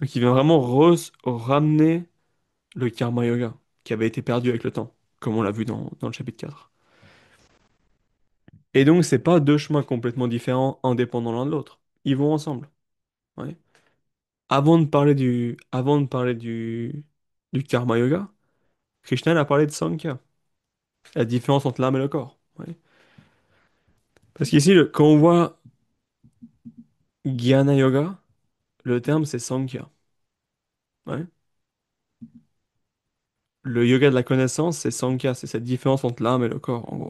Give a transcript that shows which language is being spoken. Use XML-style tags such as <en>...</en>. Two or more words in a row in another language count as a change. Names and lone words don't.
<fr>Donc il vient vraiment ramener le</fr> <sa>कर्म योग</sa> <fr>qui avait été perdu avec le temps, comme on l'a vu dans le chapitre 4. Et donc c'est pas deux chemins complètement différents, indépendants l'un de l'autre. Ils vont ensemble. Ouais. Du</fr> <sa>कर्म योग,</sa> <fr>Krishna il a parlé de Sankhya, la différence entre l'âme et le corps. Ouais. Parce qu'ici, quand on voit</fr> <sa>ज्ञान योग,</sa> <fr>le terme c'est Sankhya. Ouais. Le yoga de la connaissance, c'est Sankhya, c'est cette différence entre l'âme et le corps, en gros.</fr>